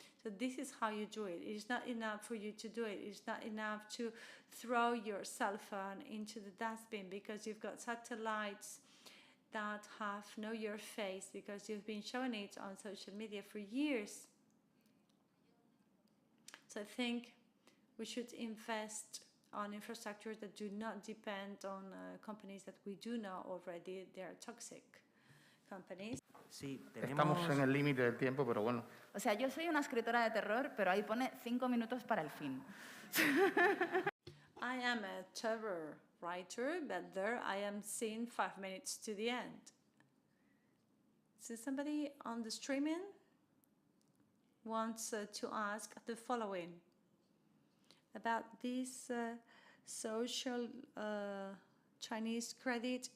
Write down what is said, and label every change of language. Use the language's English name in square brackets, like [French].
[English] So this is how you do it. It's not enough for you to do it. It's not enough to throw your cell phone into the dustbin because you've got satellites that have know your face because you've been showing it on social media for years. So I think we should invest on infrastructure that do not depend on companies that we do know already. They are toxic companies. [Spanish] Sí, Estamos en el límite del tiempo, pero bueno. O sea, yo soy una escritora de terror, pero ahí pone 5 minutos para el fin. [English] I am a terror writer, but there I am seeing 5 minutes to the end. So somebody on the streaming wants to ask the following about this social Chinese credit.